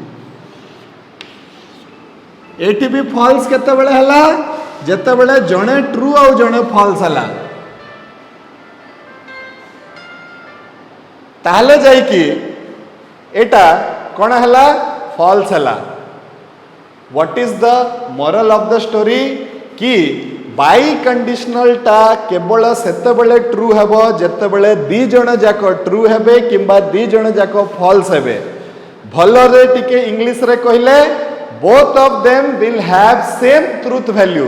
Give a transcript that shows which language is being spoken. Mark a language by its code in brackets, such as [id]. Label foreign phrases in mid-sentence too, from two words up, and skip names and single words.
[or] ଏଟି ବି ଫଲ୍ସ କେତେ ବେଳେ ହେଲା ଯେତେ ବେଳେ ଜଣେ ଟ୍ରୁ ଆ ଜଣେ ଫଲ୍ସ ହେଲା ତାହାହେଲେ ଯାଇ କି ଏଟା କଣ ହେଲା ଫଲ୍ସ ହେଲା ताहले जाई कि एटा कोन हला फॉल्स हला [en] what is the moral of the [or] ଷ୍ଟୋରି କି ବାଇ କଣ୍ଡିସନାଲ ଟା କେବଳ ସେତେ ବେଳେ ଟ୍ରୁ ହେବ ଯେତେ ବେଳେ ଦି ଜଣ ଯାକ ଟ୍ରୁ ହେବେ କିମ୍ବା ଦି ଜଣ ଯାକ ट्रू हेबे किंबा दी जण जाको ଫଲ୍ସ ହେବେ ଭଲ ରେ ଟିକେ ଇଂଲିଶ ରେ କହିଲେ [en] both of them will have same truth value